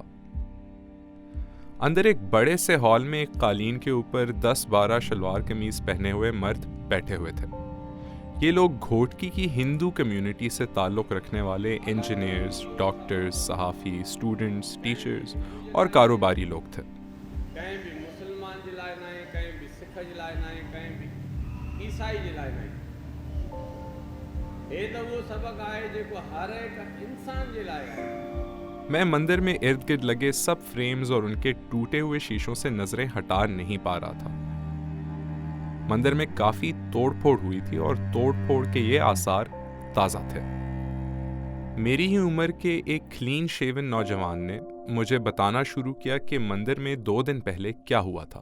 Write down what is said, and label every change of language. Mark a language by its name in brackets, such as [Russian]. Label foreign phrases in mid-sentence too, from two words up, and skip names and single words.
[Hindi] अंदर एक बड़े से हॉल में एक कालीन के ऊपर 10-12 शलवार कमीज पहने हुए मर्द बैठे हुए थे। ये लोग घोटकी की हिंदू कम्युनिटी से ताल्लुक़ रखने वाले इंजीनियर्स, डॉक्टर्स, सहाफ़ी, स्टूडेंट्स, टीचर्स और कारोबारी लोग थे। [Sindhi] कहीं भी मुसलमान जे लाइ न आहे, कहीं भी सिख जे लाइ न आहे, कहीं भी ईसाई जे लाइ न आहे। [Hindi] ये तो वो सबक [Sindhi] आहे जेको हर एक इंसान जे लाइ आहे। [Hindi] मैं मंदिर में इर्द गिर्द लगे सब फ्रेम्स और उनके टूटे हुए शीशों से नजरें हटा नहीं पा रहा था। मंदिर में काफी तोड़फोड़ हुई थी और तोड़फोड़ के ये आसार ताज़ा थे। मेरी ही उम्र के एक क्लीन शेवन नौजवान ने मुझे बताना शुरू किया कि मंदिर में 2 दिन पहले क्या हुआ था।